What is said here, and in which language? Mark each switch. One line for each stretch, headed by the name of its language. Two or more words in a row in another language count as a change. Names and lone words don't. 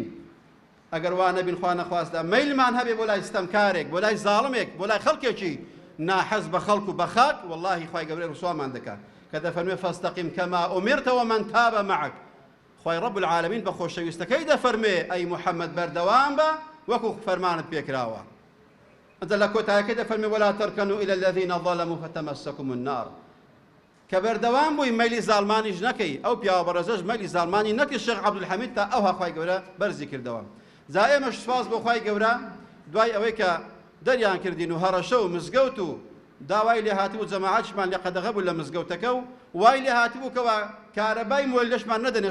Central Kurdish: ئەگەر وا نەبین خوا نەخواستە مەیلمان هەبێ بۆ لای ستەمکارێک، بۆ لای زاڵمێک، بۆ لای خەڵکێکی ناحەز بە خەڵک و بە خاک، وەڵڵاهی خوای گەورەی ڕسوامان دەکات کە دەفەرمێ
Arabic: فەستەقیم کەما ئومیرتە ومەن تابە معک.
Central Kurdish: خوای
Arabic: ڕەب العالەمین
Central Kurdish: بە خۆشەویستەکەی دەفەرمێ ئەی موحەممەد بەردەوام بە وەکو فەرمانت پێکراوە. ئەنجا لە کۆتاییەکەی دەفەرمێ
Arabic: وەلا تەرکەنوا إلى الذين ظلموا فتمسكم النار.
Central Kurdish: کە بەردەوام بووی مەیلی زاڵمانیش نەکەی، ئەو پیاوە بەڕێزەش مەیلی زاڵمانی نەکرد شێخ عەبدولحەمید تا ئەوها خوای گەورە بەرزی کردەوە. جا ئێمەش سوپاس بۆ خوای گەورە دوای ئەوەی کە دەریان کردین و هەڕەشە و مزگەوت و داوای لێ هاتبوو جەماعەتشمان لێ قەدەغە بوو لە مزگەوتەکە و وای لێ هاتبوو کەوە کارەبای مۆلەشمان نەدەنێ.